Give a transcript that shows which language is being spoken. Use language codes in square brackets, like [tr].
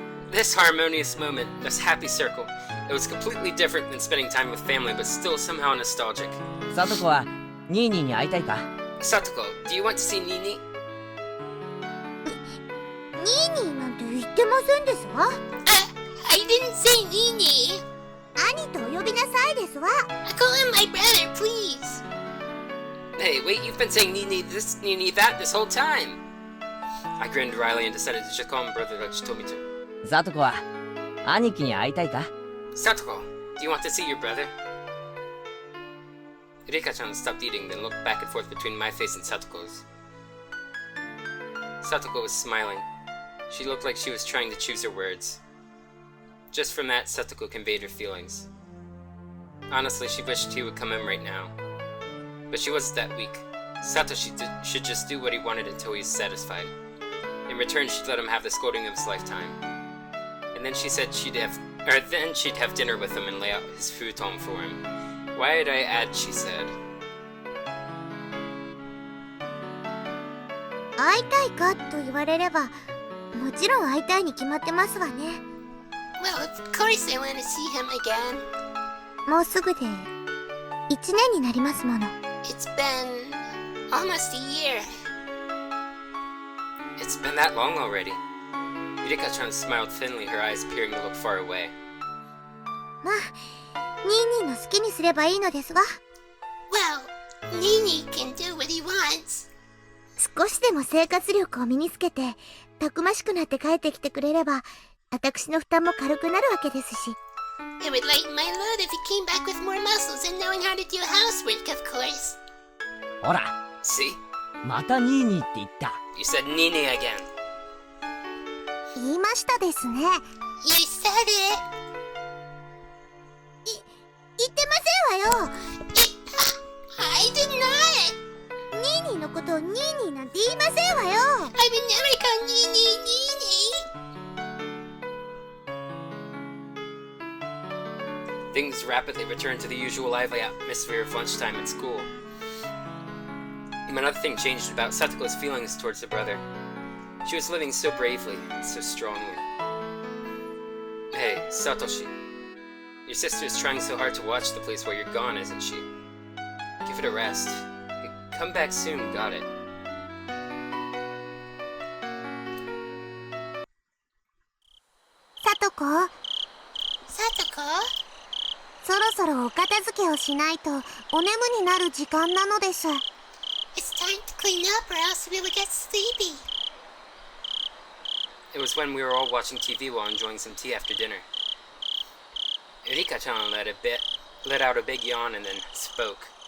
[en] This harmonious moment, this happy circle, it was completely different than spending time with family, but still somehow nostalgic. [ja] サトコはニーニーに会いたいか？ [en] Satoko, do you want to see nii-nii? [ja] ニーニーなんて言ってませんですわ。 [en] I didn't say nii-nii. [ja] 兄とお呼びなさいですわ。 [en] Call him my brother, please. Hey, wait, you've been saying nii-nii this, nii-nii that this whole time. I grinned wryly and decided to just call him brother like she told me to. [ja] サトコは兄貴に会いたいか？ [en] Satoko, do you want to see your brother? Rika-chan stopped eating, then looked back and forth between my face and Satoko's. Satoko was smiling. She looked like she was trying to choose her words. Just from that, Satoko conveyed her feelings. Honestly, she wished he would come in right now. But she wasn't that weak. Satoshi should just do what he wanted until he's satisfied. In return, she'd let him have the scolding of his lifetime. And then she said she'd have dinner with him and lay out his futon for him. Why did I add she said? [ja] 会いたいかと言われれば、もちろん会いたいに決まってますわね。 [en] Well, of course I want to see him again. [ja] もうすぐで1年になりますもの。 [en] It's been almost a year. It's been that long already. Rika-chan smiled thinly, her eyes appearing to look far away. [ja] まあ、ニーニーの好きにすればいいのですわ。 [en] Well, nii-nii can do what he wants. [ja] 少しでも生活力を身につけて、たくましくなって帰ってきてくれれば、私の負担も軽くなるわけですし。 [en] It would lighten my load if he came back with more muscles and knowing how to do housework, of course. [ja] ほら、 [en] See? [ja] またニーニーって言った。 [en] You said nii-nii again. [ja] 言いましたですね。 [en] You said it. [ja] 言ってませんわよ。 [en] I did not. [ja] ニーニーのことをニーニーなんて言いませんわよ。 [en] I would never call nii-nii nii-nii. things rapidly returned to the usual lively atmosphere of lunchtime at school. Another thing changed about Satoko's feelings towards her brother. She was living so bravely and so strongly. Hey, Satoshi. Your sister is trying so hard to watch the place while you're gone, isn't she? Give it a rest. Come back soon, got it? [ja] さとこ、 [en] Satoko? [ja] そろそろお片付けをしないとお眠になる時間なのです。 [en] It's time to clean up or else we will get sleepy. It was when we were all watching TV while enjoying some tea after dinner. Rika-chan let out a big yawn and then spoke.